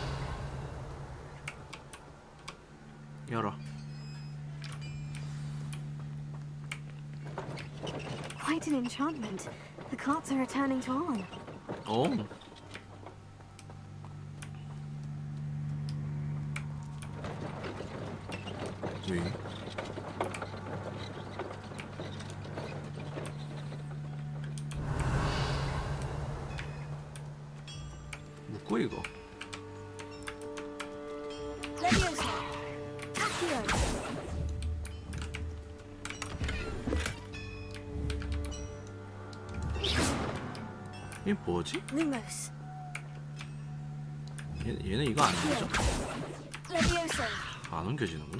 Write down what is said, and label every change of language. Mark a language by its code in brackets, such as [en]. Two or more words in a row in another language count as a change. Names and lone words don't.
[ko] 열어. [en] Quite an enchantment. The carts are returning to on. [ko] 어? 왜? 묶고 이거. [en] Levioso. Accio. [ko] 이게 뭐지? [en] Lumos. [ko] 얘는 이거 안 되죠? [en] Levioso. [ko] 안 옮겨지는구나.